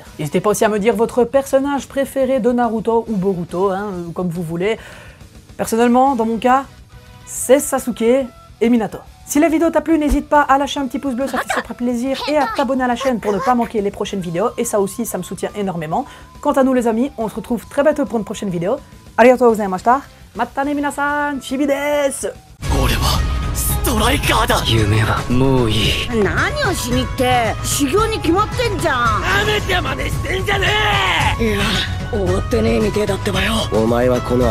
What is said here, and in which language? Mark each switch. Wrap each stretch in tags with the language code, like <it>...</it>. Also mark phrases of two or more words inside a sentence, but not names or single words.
<fr>N'hésitez pas aussi à me dire votre personnage préféré de Naruto ou Boruto, comme vous voulez. Personnellement, dans mon cas, c'est Sasuke et Minato. Si la vidéo t'a plu, n'hésite pas à lâcher un petit pouce bleu, ça fait super plaisir, et à t'abonner à la chaîne pour ne pas manquer les prochaines vidéos, et ça aussi, ça me soutient énormément. Quant à nous les amis, on se retrouve très bientôt pour une prochaine vidéo.</fr> <ja>ありがとうございました、またね皆さん、ちびです! ストライカーだ。夢はもういい。何をしにって修行に決まってんじゃん。なめて真似してんじゃねえ。いや終わってねえみてえだってばよ。</ja>